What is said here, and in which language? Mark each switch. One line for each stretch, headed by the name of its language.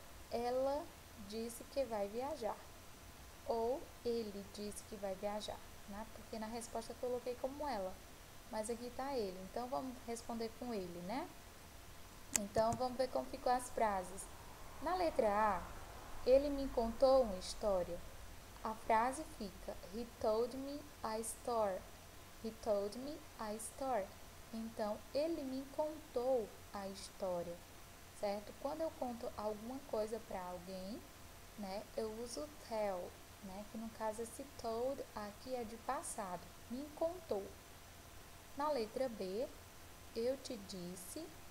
Portuguese: Ela disse que vai viajar. Ou ele disse que vai viajar, né? Porque na resposta eu coloquei como ela, mas aqui tá ele. Então vamos responder com ele, né? Então vamos ver como ficou as frases. Na letra A, ele me contou uma história. A frase fica:
English: He told me a story. He told me a story.
Portuguese: Então, ele me contou a história, certo? Quando eu conto alguma coisa para alguém, né, eu uso tell, né, que no caso esse told aqui é de passado. Me contou. Na letra B, eu te disse.